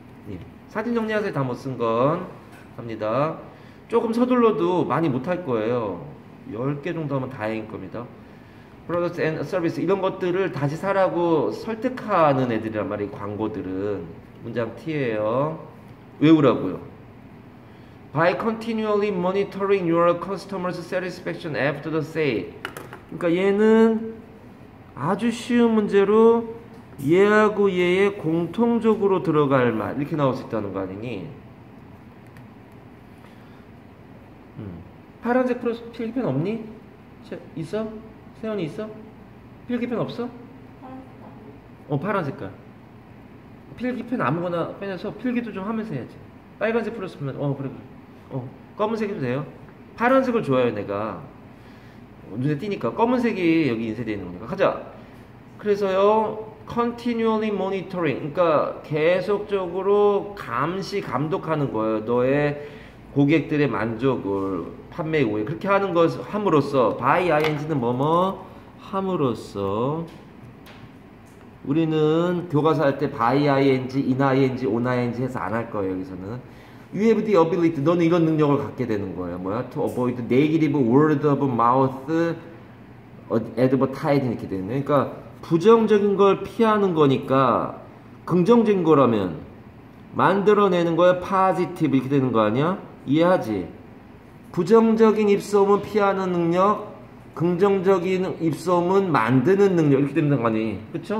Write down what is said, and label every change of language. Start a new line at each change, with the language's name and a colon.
Korean: 예. 사진 정리하세요. 다 못 쓴 건 합니다. 조금 서둘러도 많이 못할 거예요. 10개 정도 하면 다행인 겁니다. Products and Service 이런 것들을 다시 사라고 설득하는 애들이란 말이에요. 광고들은. 문장 T예요. 외우라고요.
English: By continually monitoring your customers' satisfaction after the sale.
Korean: 그러니까 얘는 아주 쉬운 문제로 얘하고 얘의 공통적으로 들어갈 말 이렇게 나올 수 있다는 거 아니니? 파란색 필기펜 없니? 있어? 세연이 있어? 필기펜 없어? 파란 색깔. 필기펜 아무거나 빼내서 필기도 좀 하면서 해야지. 빨간색 플러스면 그래. 검은색이도 돼요. 파란색을 좋아해요. 내가 눈에 띄니까. 검은색이 여기 인쇄되어 있는 거니까. 가자. 그래서요,
English: continually monitoring,
Korean: 그러니까 계속적으로 감독하는 거예요. 너의 고객들의 만족을, 판매 후에 그렇게 하는 것 함으로써, by ing는 뭐뭐 함으로써 우리는 교과서 할 때 by ing, in ing, on ing 해서 안 할 거예요. 여기서는
English: you have the ability,
Korean: 너는 이런 능력을 갖게 되는 거예요. 뭐야?
English: to avoid negative word of mouth advertising
Korean: 이렇게 되는 거예요. 그러니까 부정적인 걸 피하는 거니까 긍정적인 거라면 만들어내는 거야 positive 이렇게 되는 거 아니야? 이해하지? 부정적인 입소문 피하는 능력, 긍정적인 입소문 만드는 능력 이렇게 되는 거 아니? 그쵸?